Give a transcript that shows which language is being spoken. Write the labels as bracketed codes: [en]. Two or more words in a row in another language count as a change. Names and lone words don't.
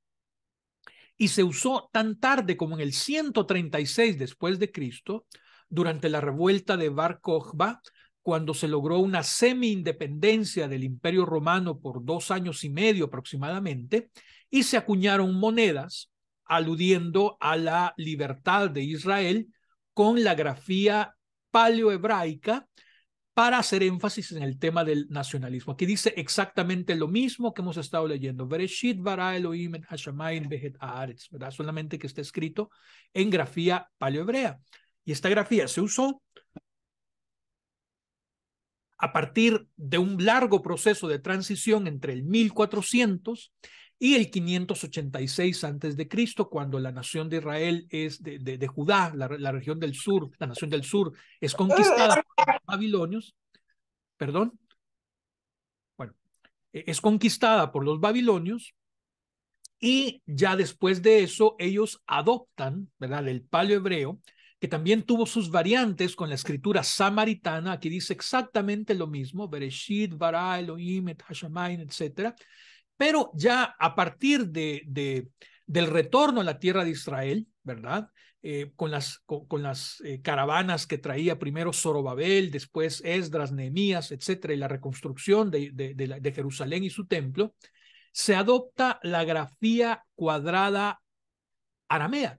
[es] y se usó tan tarde como en el 136 después de Cristo, durante la revuelta de Bar Kokhba, cuando se logró una semi-independencia del Imperio Romano por 2 años y medio aproximadamente, y se acuñaron monedas aludiendo a la libertad de Israel con la grafía paleohebraica para hacer énfasis en el tema del nacionalismo. Aquí dice exactamente lo mismo que hemos estado leyendo. [he] בראשית ברא אלהים את השמים ואת הארץ, [es] ¿verdad? Solamente que está escrito en grafía paleohebrea. Y esta grafía se usó a partir de un largo proceso de transición entre el 1400 y el 586 antes de Cristo, cuando la nación de Israel es de Judá, la región del sur, la nación del sur es conquistada por los babilonios, perdón, bueno, es conquistada por los babilonios, y ya después de eso ellos adoptan, ¿verdad?, el paleohebreo, que también tuvo sus variantes con la escritura samaritana. Aquí dice exactamente lo mismo, [he] בראשית ברא אלהים את השמים, [es] etc. Pero ya a partir del retorno a la tierra de Israel, ¿verdad?, con las caravanas que traía primero Zorobabel, después Esdras, Nehemías, etcétera, y la reconstrucción de Jerusalén y su templo, se adopta la grafía cuadrada aramea.